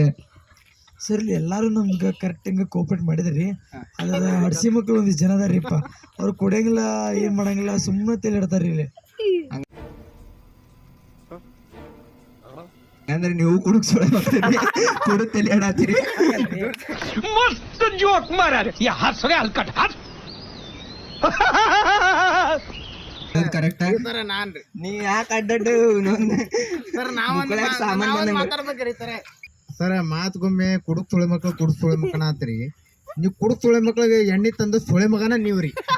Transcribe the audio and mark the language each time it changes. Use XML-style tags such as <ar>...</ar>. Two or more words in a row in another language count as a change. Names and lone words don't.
<kn>ಸರ್ ಎಲ್ಲಾರು ನಮ್ಗೆ ಕರೆಕ್ಟ್ ಹಿಂಗ ಕೋಪರೇಟ್ ಮಾಡಿದ್ರಿ. ಅದ್ರ ಹಡ್ಸಿ ಮಕ್ಳು ಒಂದಿಷ್ಟು ಜನ ಅದಾರಿಪ್ಪ, ಅವ್ರು ಕೊಡಂಗಿಲ್ಲ, ಏನ್ ಮಾಡಂಗಿಲ್ಲ, ಸುಮ್ಮನೆ ತೇಲಿಡ್ತಾರ ಇಲ್ಲಿ. ಅಂದ್ರೆ ನೀವು ಕುಡುಕ್ ಸುಳ ಕುಡು ತಲೆ ಆಡಾತೀರಿ.</kn> <mr>मस्त जोक मारा रे या हंस रे हलकट हंस</mr> <kn>ಕರೆಕ್ಟ್. ನೀ ಯಾಕೆ ಅಡ್ಡಡ್ಡು ಸರ ಮಾತ್ಗೊಮ್ಮೆ ಕುಡುಕ್ ಸುಳೆ ಮಕ್ಕಳು ಆತ್ರಿ. ನೀವು ಕುಡುಕ್ ಸುಳೆ ಮಕ್ಳಿಗೆ ಎಣ್ಣೆ ತಂದು ಸುಳೆ ಮಗನ ನೀವ್ರಿ.</kn>